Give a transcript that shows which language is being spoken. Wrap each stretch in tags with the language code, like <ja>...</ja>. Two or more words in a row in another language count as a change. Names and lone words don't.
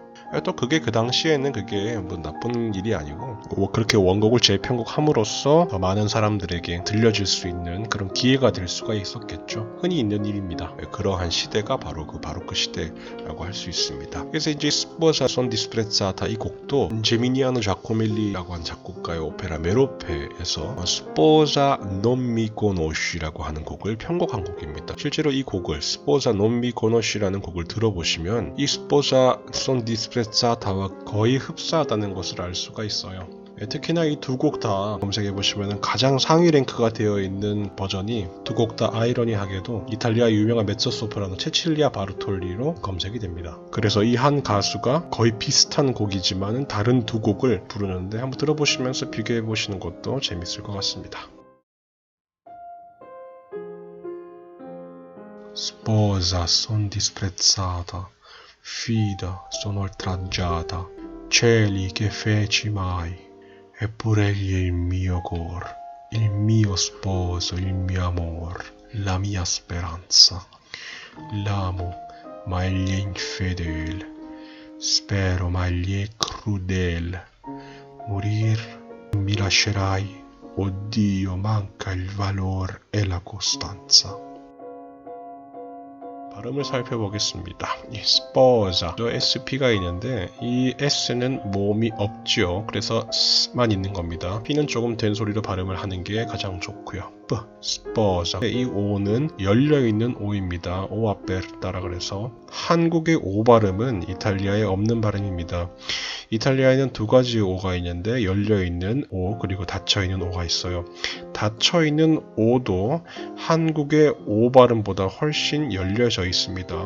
<ko>또 그게 그 당시에는 그게 뭐 나쁜 일이 아니고 뭐 그렇게 원곡을 재편곡함으로써 더 많은 사람들에게 들려질 수 있는 그런 기회가 될 수가 있었겠죠. 흔히 있는 일입니다. 그러한 시대가 바로 그 바로크 시대라고 할 수 있습니다. 그래서 이제 스포자 손 디스프레자타 이 곡도 제미니아노 자코멜리라고 한 작곡가의 오페라 메로페에서 스포자 non mi conosci라고 하는 곡을 편곡한 곡입니다. 실제로 이 곡을 스포자 non mi conosci라는 곡을 들어보시면 이 스포자 손 디스프레자타와 거의 흡사하다는 것을 알 수가 있어요. 특히나 이 두 곡 다 검색해보시면 가장 상위 랭크가 되어 있는 버전이 두 곡 다 아이러니하게도 이탈리아 유명한 메zzosop라노 체칠리아 바르톨리로 검색이 됩니다. 그래서 이 한 가수가 거의 비슷한 곡이지만 다른 두 곡을 부르는데 한번 들어보시면서 비교해보시는 것도 재밌을 것 같습니다.</ko> <it>Sposa son disprezzata, fida son oltraggiata, cieli che feci mai. Eppure egli è il mio cor, il mio sposo, il mio amor, la mia speranza. L'amo, ma egli è infedele. Spero, ma egli è crudele. Morir mi lascerai, oh Dio, manca il valor e la costanza.</it> <ko>발음을 살펴보겠습니다. 이 sposa, 저 SP가 있는데 이 S는 모음이 없죠. 그래서 S만 있는 겁니다. P는 조금 된 소리로 발음을 하는 게 가장 좋고요. sposa. 이 O는 열려있는 O입니다.</ko> <it>O aperta</it> <ko>라 그래서 한국의 O 발음은 이탈리아에 없는 발음입니다. 이탈리아에는 두 가지 O가 있는데 열려있는 O 그리고 닫혀있는 O가 있어요. 닫혀있는 O도 한국의 O 발음보다 훨씬 열려져 있습니다.</ko>